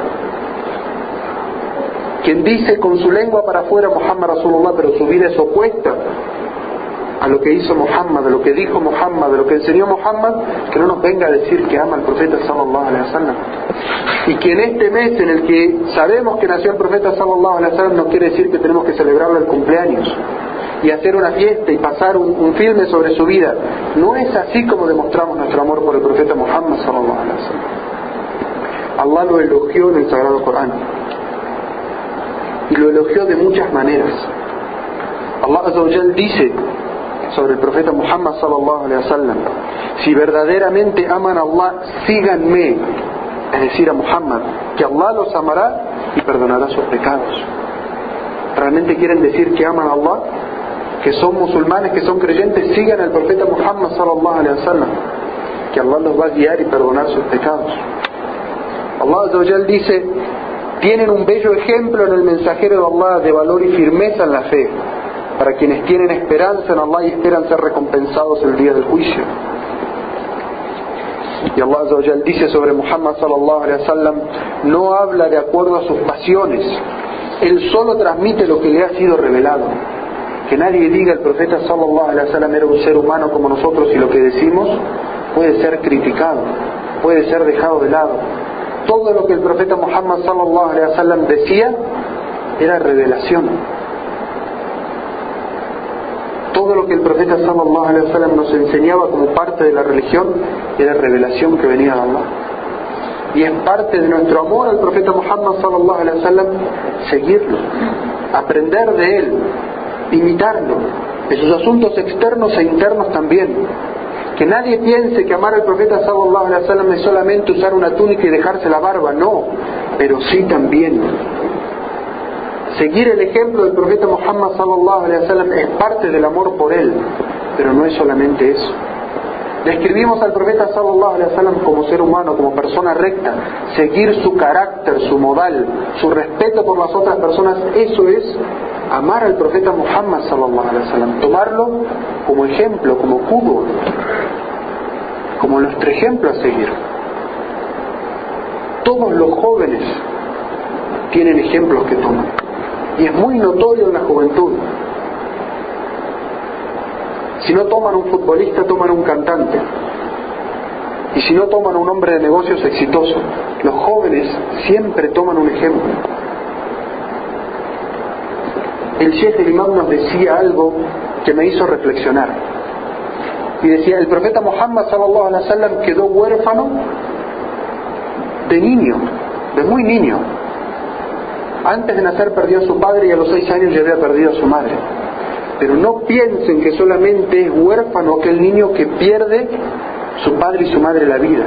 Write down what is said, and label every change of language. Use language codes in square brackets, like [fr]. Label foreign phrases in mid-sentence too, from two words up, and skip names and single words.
[es] Quien dice con su lengua para afuera [ar] محمد رسول الله, [es] pero su vida es opuesta a lo que hizo Muhammad, a lo que dijo Muhammad, a lo que enseñó Muhammad, que no nos venga a decir que ama al profeta [ar] صلى الله عليه وسلم. [es] Y que en este mes en el que sabemos que nació el profeta [ar] صلى الله عليه وسلم [es] no quiere decir que tenemos que celebrarlo el cumpleaños y hacer una fiesta y pasar un filme sobre su vida. No es así como demostramos nuestro amor por el profeta Muhammad [ar] صلى الله عليه وسلم. [es] Allah lo elogió en el Sagrado Corán y lo elogió de muchas maneras. [ar] الله عز وجل [es] dice sobre el profeta Muhammad [ar] صلى الله عليه وسلم: [es] si verdaderamente aman a Allah, síganme, es decir, a Muhammad, que Allah los amará y perdonará sus pecados. ¿Realmente quieren decir que aman a Allah? Que son musulmanes, que son creyentes, sigan al profeta Muhammad [ar] صلى الله عليه وسلم, [es] que Allah los va a guiar y perdonar sus pecados. [ar] الله عز وجل [es] dice: tienen un bello ejemplo en el mensajero de Allah de valor y firmeza en la fe, para quienes tienen esperanza en Allah y esperan ser recompensados el día del juicio. Y [ar] الله عز وجل [es] dice sobre Muhammad [ar] صلى الله عليه وسلم: [es] no habla de acuerdo a sus pasiones, él solo transmite lo que le ha sido revelado. Que nadie diga el profeta [ar] صلى الله عليه وسلم [es] era un ser humano como nosotros y lo que decimos puede ser criticado. puede ser dejado de lado. Todo lo que el profeta Muhammad [ar] صلى الله عليه وسلم [es] decía era revelación. Todo lo que el profeta [ar] صلى الله عليه وسلم [es] nos enseñaba como parte de la religión era revelación que venía de Allah. Y es parte de nuestro amor al profeta Muhammad [ar] صلى الله عليه وسلم [es] seguirlo, aprender de él, imitarlo, en sus asuntos externos e internos también. Que nadie piense que amar al profeta [ar] صلى الله عليه وسلم [es] es solamente usar una túnica y dejarse la barba, no, pero sí también. Seguir el ejemplo del profeta Muhammad [ar] صلى الله عليه وسلم [es] es parte del amor por él, pero no es solamente eso. Describimos al profeta [ar] صلى الله عليه وسلم [es] como ser humano, como persona recta. Seguir su carácter, su modal, su respeto por las otras personas, eso es amar al profeta Muhammad [ar] صلى الله عليه وسلم. [es] Tomarlo como ejemplo, como qudwa, como nuestro ejemplo a seguir. Todos los jóvenes tienen ejemplos que toman, y es muy notorio en la juventud. Si no toman un futbolista, toman un cantante. Y si no toman un hombre de negocios exitoso, los jóvenes siempre toman un ejemplo. El Sheikh del Imam nos decía algo que me hizo reflexionar. Y decía, el profeta Muhammad sallallahu alaihi wasallam quedó huérfano de niño, de muy niño. Antes de nacer perdió a su padre y a los 6 años ya había perdido a su madre. Pero no piensen que solamente es huérfano aquel niño que pierde su padre y su madre la vida.